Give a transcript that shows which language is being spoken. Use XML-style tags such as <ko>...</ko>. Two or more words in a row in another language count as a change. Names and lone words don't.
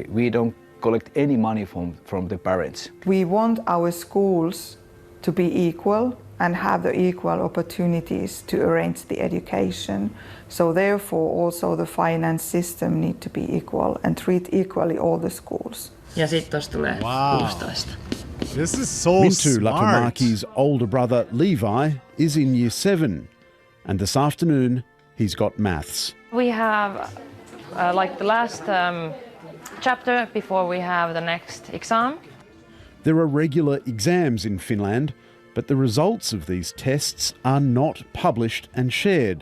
<en>We don't collect any money from the parents. We want our schools to be equal and have the equal opportunities to arrange the education. So therefore also the finance system need to be equal and treat equally all the schools.</en> <fi>Ja sitten tuossa tulee 16.</fi> <en>This is so Mintu smart. Lakomaki's older brother Levi is in year 7, and this afternoon he's got maths. We have like the last chapter before we have the next exam. There are regular exams in Finland, but the results of these tests are not published and shared.</en>